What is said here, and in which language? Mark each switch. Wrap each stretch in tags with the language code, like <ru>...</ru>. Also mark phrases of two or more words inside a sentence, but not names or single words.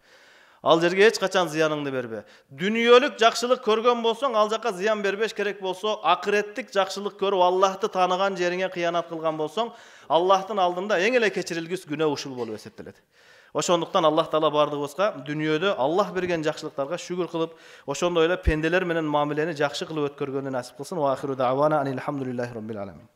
<ky>Ал жерге эч качан зыяныңды бербе. Дүниөлүк жакшылык көргөн болсоң, ал жака зыян бербеш керек болсо, акыреттик жакшылык көрүп Аллахты тааныган жериңе кыянат кылган болсоң, Аллахтын алдында эң эле кечирилгис күнөө ушул болуп эсептелет. Ошондуктан Аллах Таала бардыгыбызга дүниөдө Аллах берген жакшылыктарга шүгүр кылып, ошондой эле пенделер менен мамилени жакшы кылып өткөргөнү насип кылсын.</ky> <ar>وآخر دعوانا أن الحمد لله رب العالمين.</ar>